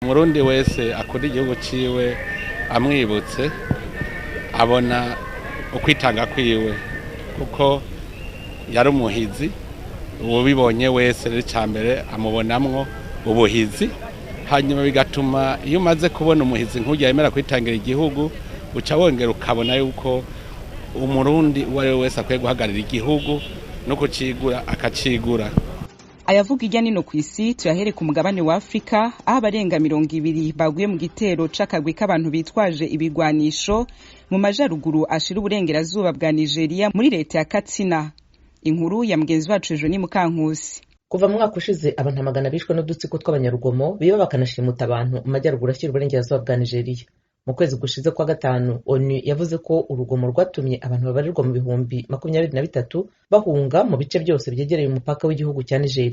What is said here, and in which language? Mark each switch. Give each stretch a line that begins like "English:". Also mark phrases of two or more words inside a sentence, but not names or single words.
Rundi: Umurundi wese akunda igihugu ciwe amwibutse abona ukwitanga kwiwe kuko yari umuhizi, ubibonye wese rero cyambere amubonamwo ubuhizi, hanyuma bigatuma iyo umaze kubona umuhizi nk'ujya yemera kwitangira igihugu uca wongera ukabona yuko umurundi uwo ari we wese akwiye guhagarira igihugu no kucigura akacigura. Ayavuga irya nino kw'isi tuyahere ku mugabane wa Afrika aho abarenga 200 baguye mu gitero c'akagwi k'abantu bitwaje ibigwanisho mu majaruguru ashira uburengerazuba bwa Nigeria muri leta ya Katsina. Inkuru ya mugenzi wacu Eugenie Mukankusi. Kuva mu mwaka ushize abantu amagana bishwe n'udutsiko tw'abanyarugomo biba bakanashimuta abantu mu majaruguru ashira uburengerazuba bwa Nigeria. Mu kwezi gushize kwa gatanu ONU yavuze ko urugomo rwatumye abantu babarirwa mu bihumbi 23 bahunga mu bice byose byegereye umupaka w'igihugu cya Nigeria.